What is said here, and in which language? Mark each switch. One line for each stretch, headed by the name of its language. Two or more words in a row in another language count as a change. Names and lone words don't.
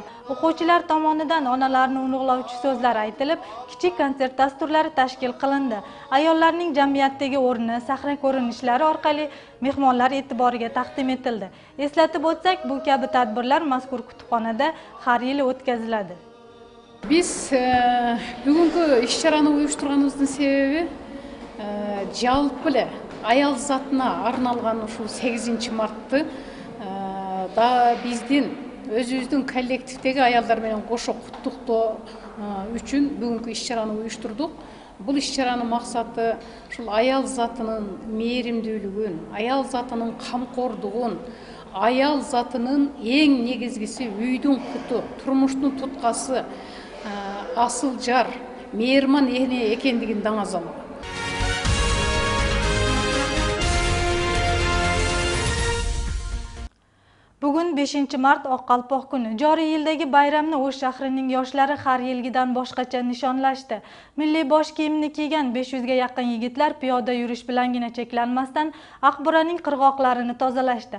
Uzbek: O'quvchilar tomonidan onalarni ulug'lovchi so'zlar aytilib, kichik konsert dasturlari tashkil qilindi. Ayollarning jamiyatdagi o'rni sahna ko'rinishlari orqali mehmonlar e'tiboriga taqdim etildi. Eslatib o'tsak, bu kabi tadbirlar mazkur kutubxonada har yili o'tkaziladi.
Kyrgyz: Biz бүгүнкү иш-чараны уюштурганыбыздын себеби жалпы эле аял затына арналган ушул 8-мартты да биздин өзүбүздүн коллективдеги аялдар менен кошо куттуктоо үчүн бүгүнкү иш-чараны уюштурдук. Бул иш-чаранын максаты ушул аял затынын мээримдүүлүгүн, аял затынын камкордугун, аял затынын эң негизгиси үйдүн куту, турмуштун туткасы, асыл жар, мээрман эне экендигин даңазалоо.
Uzbek: Bugun 5-mart Oqqalpoq kuni. Joriy yildagi bayramni O'sh shahrining yoshlari har yilgidan boshqacha nishonlashdi. Milliy bosh kiyimni kiygan 500 ga yaqin yigitlar piyoda yurish bilangina cheklanmasdan Aqburaning qirg'oqlarini tozalashdi.